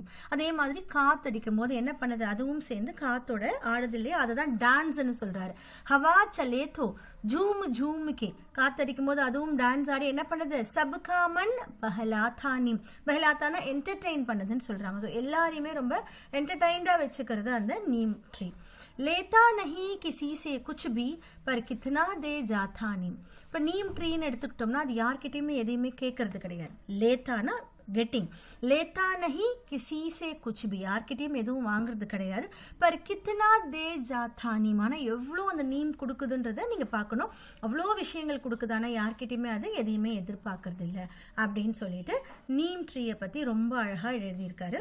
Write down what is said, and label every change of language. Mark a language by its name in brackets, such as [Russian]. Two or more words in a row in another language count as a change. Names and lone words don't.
[Tamil] அதே மாதிரி காத்தடிக்கும் போது என்ன பண்ணுது, அதுவும் சேர்ந்து காத்தோட ஆடுது இல்லையா, அதை தான் டான்ஸ்ன்னு சொல்கிறாரு. [Hindi] हवा चले तो झूम झूम के, [Tamil] காத்தடிக்கும் போது அதுவும் டான்ஸ் ஆடி என்ன பண்ணுது, [Hindi] सबका मन बहलाता नीम. [Tamil] பஹலாத்தானா என்டர்டெயின் பண்ணுதுன்னு சொல்கிறாங்க. ஸோ எல்லாரையுமே ரொம்ப என்டர்டெயின்டாக வச்சுக்கிறது அந்த [English] neem tree. [Hindi] लेता नहीं किसी से कुछ भी पर कितना दे जाता நீம். [Tamil] இப்போ நீம் ட்ரீன்னு எடுத்துக்கிட்டோம்னா அது யார்கிட்டையுமே எதையுமே கேட்கறது கிடையாது. லேத்தானா கெட்டிங், [Hindi] लेता नहीं किसी से कुछ भी, [Tamil] யார்கிட்டையும் எதுவும் வாங்குறது கிடையாது. [Hindi] पर कितना दे जाता नीम, [Tamil] ஆனால் எவ்வளோ அந்த நீம் கொடுக்குதுன்றதை நீங்கள் பார்க்கணும். அவ்வளோ விஷயங்கள் கொடுக்குதானா யார்கிட்டையுமே அது எதையுமே எதிர்பார்க்கறது இல்லை அப்படின்னு சொல்லிட்டு நீம் ட்ரீயை பற்றி ரொம்ப அழகாக எழுதியிருக்காரு.